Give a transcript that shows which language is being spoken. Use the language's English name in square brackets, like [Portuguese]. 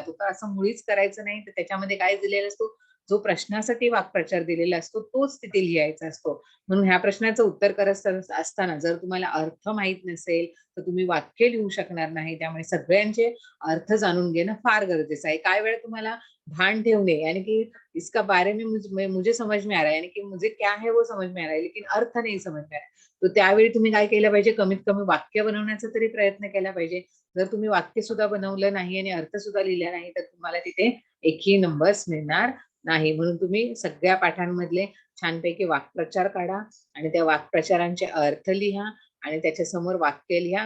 [Marathi] तो तर असं मुळीच करायचं नाही. तर त्याच्यामध्ये काय दिलेला असतो, जो प्रश्नासाठी वाक्प्रचार दिलेला असतो तोच तिथे लिहायचा असतो. म्हणून ह्या प्रश्नाचं उत्तर करत असताना जर तुम्हाला अर्थ माहित नसेल तर तुम्ही वाक्य लिहू शकणार नाही. त्यामुळे सगळ्यांचे अर्थ जाणून घेणं फार गरजेचं आहे. काय वेळा तुम्हाला भान ठेवणे [Hindi] यानी कि इसका बारे में मुझे समझ में आ रहा है, यानी कि मुझे क्या है वो समझ में आ रहा है लेकिन अर्थ नहीं समझ में आ रहा है. [Marathi] तर त्यावेळी तुम्ही काय केलं पाहिजे, कमीत कमी वाक्य बनवण्याचा तरी प्रयत्न केला पाहिजे. जर तुम्ही वाक्य सुद्धा बनवलं नाही आणि अर्थ सुद्धा लिहिला नाही तर तुम्हाला तिथे एकही नंबर्स मिळणार नाही. म्हणून तुम्ही सगळ्या पाठांमधले छानपैकी वाक्प्रचार काढा आणि त्या वाक्प्रचारांचे अर्थ लिहा आणि त्याच्या समोर वाक्य लिहा.